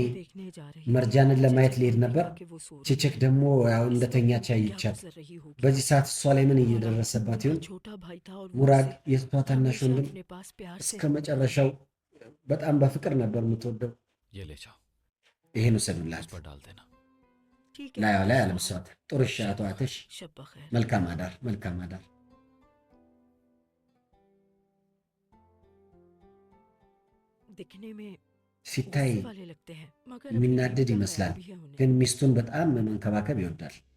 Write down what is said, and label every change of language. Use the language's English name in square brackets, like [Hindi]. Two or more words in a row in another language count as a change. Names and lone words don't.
[Hindi] देखने जा रही [Amharic] መርጃንን ለማየት ልሄድ ነበር። ቼቼክ ደግሞ ያው እንደተኛች አይቻት። በዚህ ሰዓት እሷ ላይ ምን እየደረሰባት ይሆን? [Hindi] छोटा भाई था और [Amharic] ሙራድ የእሷ ታናሽ ወንድም [Hindi] अपने पास प्यार से [Amharic] እስከ መጨረሻው በጣም በፍቅር ነበር የምትወደው። [Hindi] ये ले जाओ, [Amharic] ይሄን ውሰዱላት፣ [Hindi] इस पर डाल देना। ठीक है [Amharic] ላዩ ላይ አለብሷት። ጥሩ እሺ፣ አቶ አትሽ [Hindi] शब बखैर [Amharic] መልካም አዳር፣ መልካም አዳር። [Hindi] दिखने में [Amharic] ሲታይ [Hindi] गुस्से वाले लगते हैं मगर अपनी [Amharic] የሚናደድ [Hindi] बीवी का [Amharic] ይመስላል፣ [Hindi] ख्याल भी है उन्हें। [Amharic] ግን ሚስቱን በጣም መንከባከብ ይወዳል።